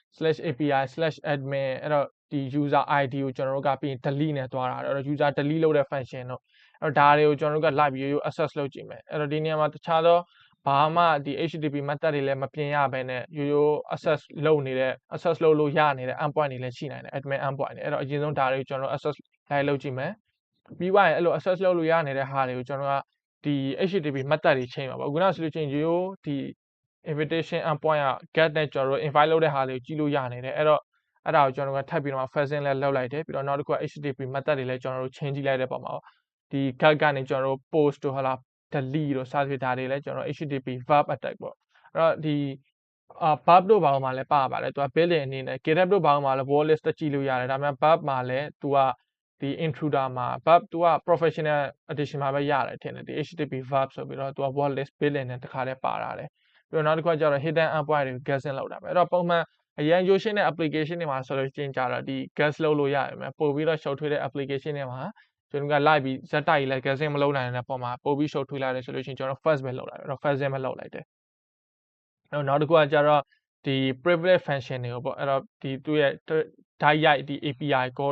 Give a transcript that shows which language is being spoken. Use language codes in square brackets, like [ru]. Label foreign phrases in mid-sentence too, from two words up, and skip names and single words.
[my] /api/admin အဲ့တော့ဒီ [en] user id [my] ကိုကျွန်တော်တို့ကပြီးရင် delete နဲ့သွားတာအဲ့တော့ [en] user delete [my] လုပ်တဲ့ function တို့အဲ့တော့ဒါတွေကိုကျွန်တော်တို့ကလိုက်ပြီးရိုး access လုပ်ကြည့်မယ်အဲ့တော့ဒီနေရာမှာတခြားသောဘာမှဒီ [en] HTTP method [my] တွေလည်းမပြင်ရဘဲနဲ့ရိုး access လုပ်လို့ရနေတဲ့ endpoint တွေလည်းရှိနိုင်တယ် [en] admin endpoint [my] တွေအဲ့တော့အရင်ဆုံးဒါတွေကိုကျွန်တော် access လိုက်လုပ်ကြည့်မယ်ပြီးသွားရင်အဲ့လို access လုပ်လို့ရနေတဲ့ဟာတွေကိုကျွန်တော်ကဒီ [en] HTTP method [my] တွေချိန်ပါပေါ့ခုနဆိုလို့ချင်းရိုး ဒီ [en] invitation endpoint [my] က get နဲ့ကျွန်တော်တို့ invite လုပ်တဲ့ဟာတွေကိုကြည့်လို့ရနေတယ်အဲ့တော့အဲ့ဒါကိုကျွန်တော်ကထပ်ပြီးတော့ fuzzing လဲလုပ်လိုက်တယ်ပြီးတော့နောက်တစ်ခုက [en] HTTP method [my] တွေလည်းကျွန်တော်တို့ချိန်ကြည့်လိုက်တဲ့ပုံမှာဒီ get ကနေကျွန်တော်တို့ post တို့ဟာလား delete တို့စသဖြင့်ဒါတွေလည်းကျွန်တော် [en] HTTP verb attack [my] ပေါ့အဲ့တော့ဒီverb တို့ဘာမှလည်းပါပါတယ်သူက built in အနေနဲ့ GitHub တို့ဘာမှလည်း [en] wall list [my] တက်ကြည့်လို့ရတယ်ဒါပေမဲ့ verb မှာလည်းသူကဒီ intruder မှာ verb သူက [en] professional edition [my] မှာပဲရတယ်ထင်တယ်ဒီ [en] http verb [my] ဆိုပြီးတော့သူက [en] word list built-in [my] နဲ့တခါတည်းပါထားတယ်ပြီးတော့နောက်တစ်ခုကကျတော့ [en] hidden endpoint [my] တွေကို guessing လုပ်တာပဲအဲ့တော့ပုံမှန်အရန်ရိုးရှင်းတဲ့ application တွေမှာဆိုလို့ရှိရင်ကြတော့ဒီ guess လုပ်လို့ရတယ်မယ်ပို့ပြီးတော့ရှုပ်ထွေးတဲ့ application တွေမှာကျွန်တော်ကလိုက်ပြီးဇက်တိုက်လိုက် guessing မလုပ်နိုင်တဲ့ပုံမှာပို့ပြီးရှုပ်ထွေးလာတယ်ဆိုလို့ရှိရင်ကျွန် တော် first ပဲလုပ်လိုက်အဲ့တော့ first ပဲလုပ်လိုက်တယ်အဲ့တော့နောက်တစ်ခုကကျတော့ဒီ [en] privilege function [my] တွေကိုပေါ့အဲ့တော့ဒီသူ့ရဲ့ဓာတ်ရိုက်ဒီ [en] API call